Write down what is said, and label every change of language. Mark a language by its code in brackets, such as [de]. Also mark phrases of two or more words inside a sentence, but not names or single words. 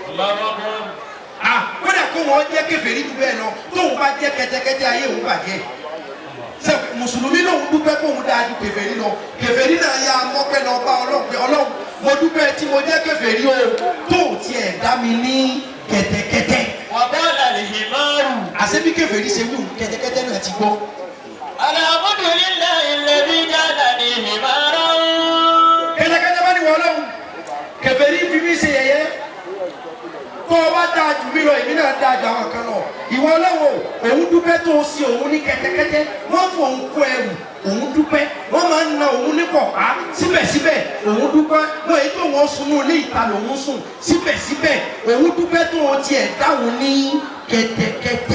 [yo] kódà kó wọn jẹ́ kèfèrí jù bẹ́ẹ̀ lọ tóun bá jẹ́ kẹ́tẹ́kẹ́tẹ́ ayé òun bàjẹ́ sẹ mùsùlùmí lòun dúpẹ́ kó òun dáa ju kèfèrí lọ kèfèrí náà yà mọ́pẹ́ lọ bá Ọlọ́run pé Ọlọ́run mo dúpẹ́ tí mo jẹ́ kèfèrí o tó tiẹ̀ dá mi ní kẹ́tẹ́kẹ́tẹ́. [ar] وقال الحمار. [yo] àṣebí kèfèrí ṣe wù kẹ́tẹ́kẹ́tẹ́ náà ti gbọ́. [ar] الحمد لله الذي جعلني حمارا. [yo] kẹ́tẹ́kẹ́tẹ́ bá ní wọ́n lọ́hùn kèfèrí fi mí ṣe yẹ̀yẹ́ tó o bá dáa jù mí lọ èmi náà dáa jù àwọn kan lọ ìwọ lọ́wọ́ òun dúpẹ́ tó o sí òun ní kẹ́tẹ́kẹ́tẹ́ wọ́n fọ òun kó ẹrù òun dúpẹ́ wọ́n máa ń na òun ní pọ̀pá síbẹ̀síbẹ̀ òun dúpẹ́ wọ́n èyí tó wọ́n sunú ilé ìta lòun sùn síbẹ̀síbẹ̀ òun dúpẹ́ tó o tiẹ̀ dáhùn ní kẹ́tẹ́kẹ́tẹ́.